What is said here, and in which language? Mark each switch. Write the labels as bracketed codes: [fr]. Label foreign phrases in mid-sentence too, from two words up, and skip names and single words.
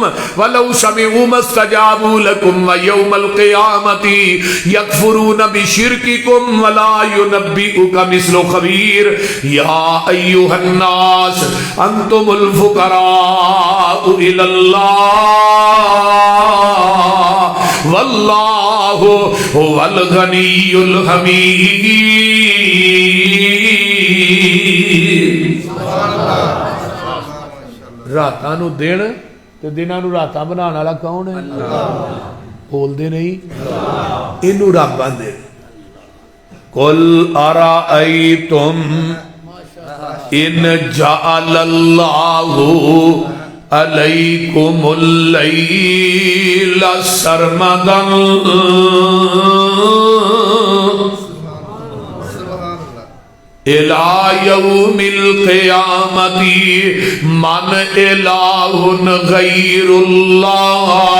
[ar] ولو سمعوا ما استجابوا لكم ويوم القيامة يكفرون بشرككم ولا ينبئك مثل خبير يا أيها الناس أنتم الفقراء إلى الله والله هو الغني الحميد [pa] راتاں نو دن تے دناں نو راتاں بنانے والا کون ہے؟ بول دے نہیں اینو رب آندے [ar] قل ارائیتم ان جعل اللہ علیکم اللیل سرمدا الى یوم القیامت من الہ غیر اللہ